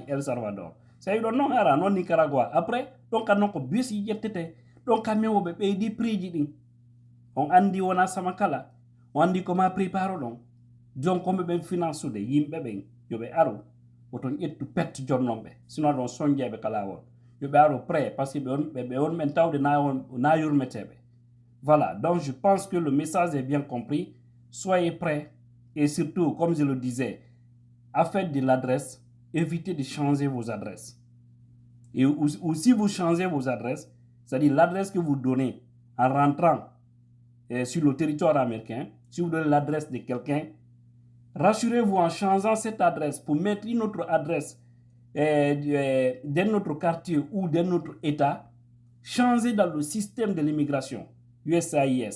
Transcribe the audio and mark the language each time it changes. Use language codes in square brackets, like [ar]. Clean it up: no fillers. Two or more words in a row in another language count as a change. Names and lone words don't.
[ff] El Salvador sa wi ɗon noon ara noon Nicaragua après ɗon kadi noon ko bus ƴettete ɗon kamɓe woɓe ɓeydi prix ji ɗin on andi wona sama kala on andi koma prépare ɗon jon komɓe ɓen finance ude yimɓe ɓen yoɓe aru oton ƴettu pette jonnomɓe sinon ɗon soñjeɓe ka lawol yoɓe aru [fr] prêt par ce que [ff] ɓe on ɓen tawde na yurmeteɓe. [fr] Voilà, donc je pense que le message est bien compris. Soyez prêts et surtout, comme je le disais, à faire de l'adresse, évitez de changer vos adresses. Et ou si vous changez vos adresses, c'est-à-dire l'adresse que vous donnez en rentrant sur le territoire américain, si vous donnez l'adresse de quelqu'un, rassurez-vous en changeant cette adresse pour mettre une autre adresse d'un autre quartier ou d'un autre État, changez dans le système de l'immigration, USCIS.